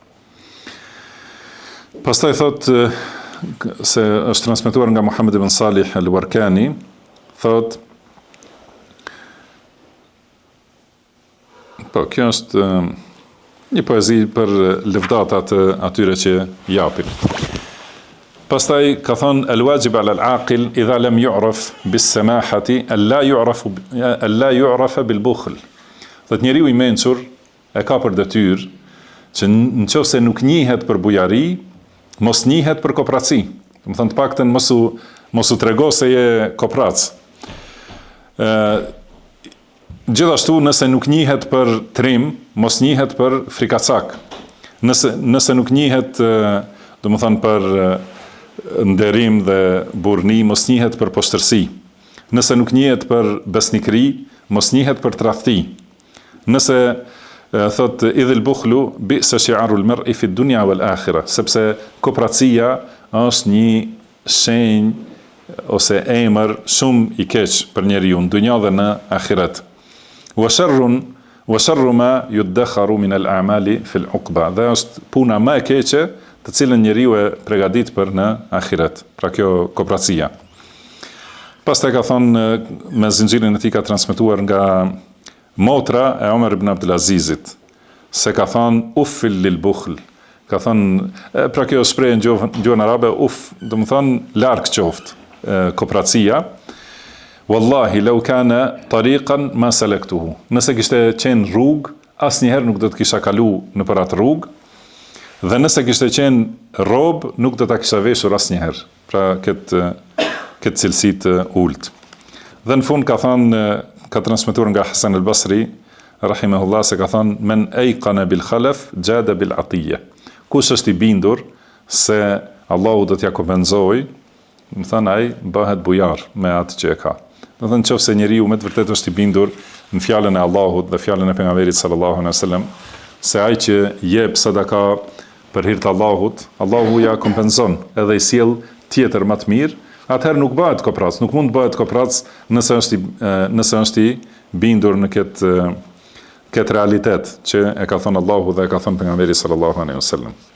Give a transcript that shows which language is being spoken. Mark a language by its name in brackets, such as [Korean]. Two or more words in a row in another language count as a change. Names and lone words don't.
[Albanian] Pastaj thot se është transmetuar nga Muhammed ibn Salih al-Warkani, thot po kjo është një poezi për lëvdatat atyre që japin. Pastaj ka thënë [Arabic] الواجب على العاقل إذا لم يعرف بالسماحة ألا يعرف بالبخل. [Albanian] Thot njeriu i mençur e ka për detyrë që nëse nuk njihet për bujari, mos njihet për kopraci. Do të thonë të paktën mos u trego se je koprac. Gjithashtu nëse nuk njihet për trim, mos njihet për frikacak. Nëse nuk njihet, do të thonë për nderim dhe burrni, mos njihet për poshtërsi. Nëse nuk njihet për besnikëri, mos njihet për tradhti. Nëse thot [Arabic] إذ البخل بئس شعار المرء في الدنيا والآخرة, [Albanian] sepse kopracia është një shenjë ose emër shumë i keq për njeriu në dunja dhe në ahiret. [Arabic] وشر ما يدخر من الأعمال في العقبى. [Albanian] Dhe është puna më e keqe të cilën njeriu e përgatit për në ahiret. Pra kjo kopracia. Pastaj ka thonë me zinxhirin e tij ka transmetuar nga motra e Omer ibn Abdulazizit, se ka thonë [Arabic] أف للبخل. [Albanian] Ka thonë, pra kjo shprehje në gjuhën arabe, do të thonë larg qoftë kopracia. [Arabic] والله لو كان طريقا ما سلكته. [Albanian] Nëse kishte qenë rrugë, asnjëherë nuk do të kisha kalu nëpër atë rrugë. Dhe nëse kishte qenë rob, nuk do ta kisha veshur asnjëherë. Pra këtë cilësi të ulët. Dhe në fund ka thënë, ka transmetuar nga Hasan al-Basri, rahimahullah, se ka thënë [Arabic] من أيقن بالخلف جاد بالعطية. [Albanian] Kush është i bindur se Allahu do t'ja kompenzojë, më thënë ai bëhet bujar me atë që e ka. Do thënë nëse njeriu me të vërtetë është i bindur në fjalën e Allahut dhe fjalën e pejgamberit [Arabic] صلى الله عليه وسلم, [Albanian] se ai që jep sadaka për hir të Allahut, Allahu ja kompenzon edhe i sjell tjetër më të mirë, atëherë nuk bëhet koprac, nuk mund të bëhet koprac nëse është i bindur në këtë realitet që e ka thënë Allahu dhe e ka thënë pejgamberi [Arabic] صلى الله عليه وسلم.